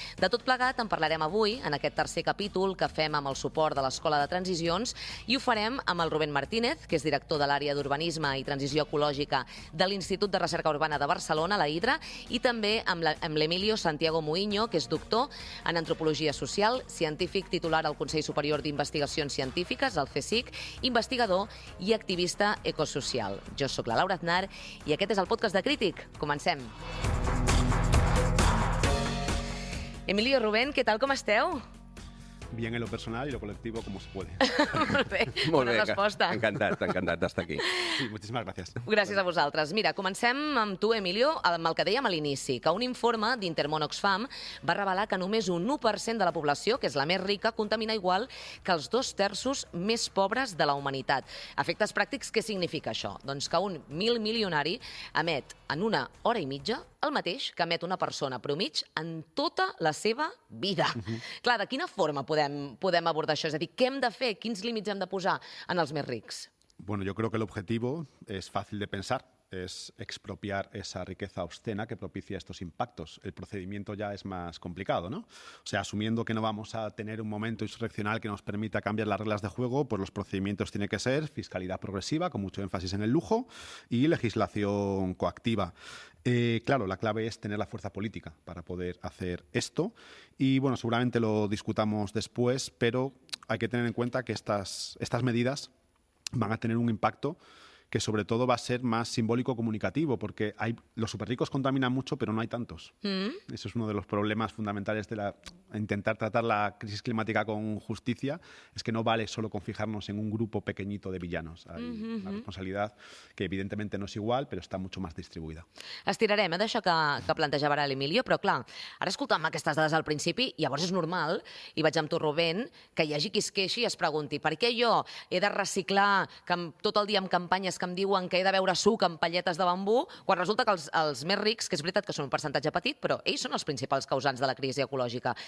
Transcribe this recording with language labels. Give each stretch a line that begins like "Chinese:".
Catalan: De tot plegat en parlarem avui en aquest tercer capítol que fem amb el suport de l'Escola de Transicions i ho farem amb el Rubén Martínez, que és director de l'àrea d'Urbanisme i Transició Ecològica de l'Institut de Recerca Urbana de Barcelona, la HIDRA, i també amb l'Emilio Santiago Muiño, que és doctor en Antropologia Social, científic titular al Consell Superior d'Investigacions Científiques, el CSIC, investigador i activista ecosocial. Jo sóc la Laura Aznar i aquest és el podcast de Crític. Comencem. Emilio, Rubén, què tal, com esteu?
Spanish: Bien en lo personal y lo colectivo como se puede.
Catalan: Molt bé, bona resposta. Encantat d'estar aquí.
Spanish: Sí, muchísimas gracias.
Catalan: Gràcies a vosaltres. Mira, comencem amb tu, Emilio, amb el que dèiem a l'inici, que un informe d'Intermón Oxfam va revelar que només un 1% de la població, que és la més rica, contamina igual que els 2/3 més pobres de la humanitat. Efectes pràctics, què significa això? Doncs que un milionari emet en una hora i mitja el mateix que emet una persona promig en tota la seva vida. Clar, de quina forma podem abordar això? És a dir, què hem de fer? Quins límits hem de posar en els més rics?
Spanish: Bueno, yo creo que el objetivo es fácil de pensar. Es expropiar esa riqueza obscena que propicia estos impactos. El procedimiento ya es más complicado, ¿no? O sea, asumiendo que no vamos a tener un momento insurreccional que nos permita cambiar las reglas de juego, pues los procedimientos tienen que ser fiscalidad progresiva, con mucho énfasis en el lujo, y legislación coactiva. Claro, la clave es tener la fuerza política para poder hacer esto. Y bueno, seguramente lo discutamos después, pero hay que tener en cuenta que estas medidas van a tener un impacto que sobre todo va a ser más simbólico comunicativo, porque los superricos contaminan mucho, pero no hay tantos. Eso es uno de los problemas fundamentales de intentar tratar la crisis climática con justicia, es que no vale solo con fijarnos en un grupo pequeñito de villanos. Hay una responsabilidad que evidentemente no
Catalan: és igual, però està
Spanish: mucho más distribuïda.
Catalan: Estirarem d'això que plantejava ara l'Emilio, però clar, ara escoltàvem aquestes dades al principi, llavors és normal, i vaig amb tu, Rubén, que hi hagi qui es queixi i es pregunti per què jo he de reciclar tot el dia amb campanyes que em diuen que he de beure suc amb palletes de bambú, quan resulta que els més rics, que és veritat que són un percentatge petit, però ells són els principals causants de la crisi ecològica.